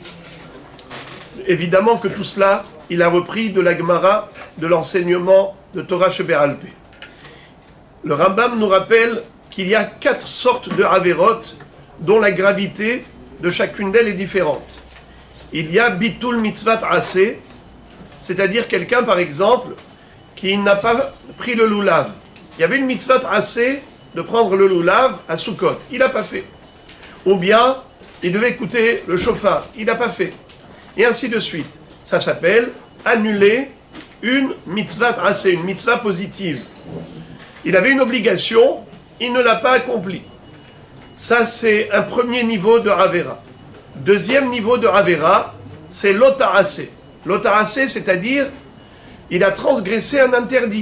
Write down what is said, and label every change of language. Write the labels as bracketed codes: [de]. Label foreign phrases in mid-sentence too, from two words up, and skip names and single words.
[fr] Évidemment que tout cela, il a repris de la Gemara, de l'enseignement de [he] תורה שבעל פה. [fr] Le Rambam nous rappelle qu'il y a 4 sortes de averot dont la gravité de chacune d'elles est différente. Il y a [he] ביטול מצוות עשה, [fr] c'est-à-dire quelqu'un par exemple qui n'a pas pris le loulav. Il y avait une [he] מצוות עשה [fr] de prendre le loulav à Sukkot, il n'a pas fait. Ou bien il devait écouter le shofar, il n'a pas fait. Et ainsi de suite. Ça s'appelle annuler une [he] מצוות עשה, [fr] une mitzvah positive. Il avait une obligation, il ne l'a pas accomplie. Ça, c'est un premier niveau de Avera. Deuxième niveau de Avera, c'est l'Ota'aseh. L'Ota'aseh, c'est-à-dire, il a transgressé un interdit.